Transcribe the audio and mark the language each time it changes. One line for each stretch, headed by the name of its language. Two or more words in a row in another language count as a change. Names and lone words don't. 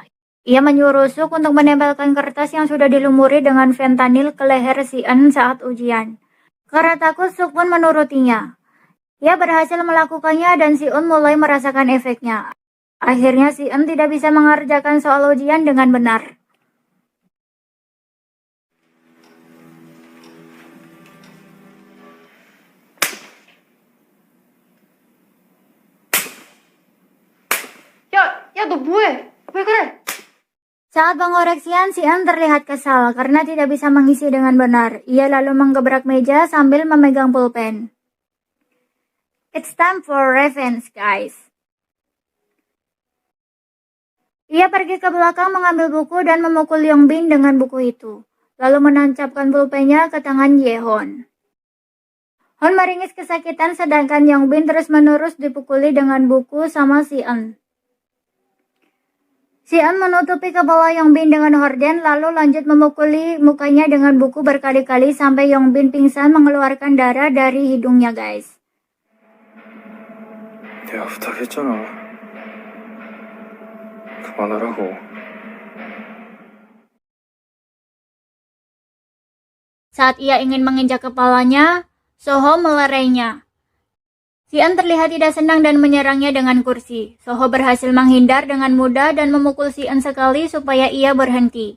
Indonesian: Ia menyuruh Suk untuk menempelkan kertas yang sudah dilumuri dengan fentanyl ke leher si En saat ujian. Karena takut, Suk pun menurutinya. Ia berhasil melakukannya dan si Un mulai merasakan efeknya. Akhirnya si En tidak bisa mengerjakan soal ujian dengan benar.
Korean: 야, 너 뭐해? 왜 그래?
Indonesian: Saat pengoreksian, si En terlihat kesal karena tidak bisa mengisi dengan benar. Ia lalu menggebrak meja sambil memegang pulpen.
English: It's time for revenge, guys.
Indonesian: Ia pergi ke belakang mengambil buku dan memukul Yongbin dengan buku itu. Lalu menancapkan pulpennya ke tangan Yehon. Hon meringis kesakitan sedangkan Yongbin terus-menerus dipukuli dengan buku sama si En. Si En menutupi kepala Yongbin dengan horden lalu lanjut memukuli mukanya dengan buku berkali-kali sampai Yongbin pingsan mengeluarkan darah dari hidungnya guys.
Korean: 내가 부탁했잖아. 그만하라고.
Indonesian: Saat ia ingin menginjak kepalanya, Soho melerainya. Si-en terlihat tidak senang dan menyerangnya dengan kursi. Soho berhasil menghindar dengan mudah dan memukul Si-en sekali supaya ia berhenti.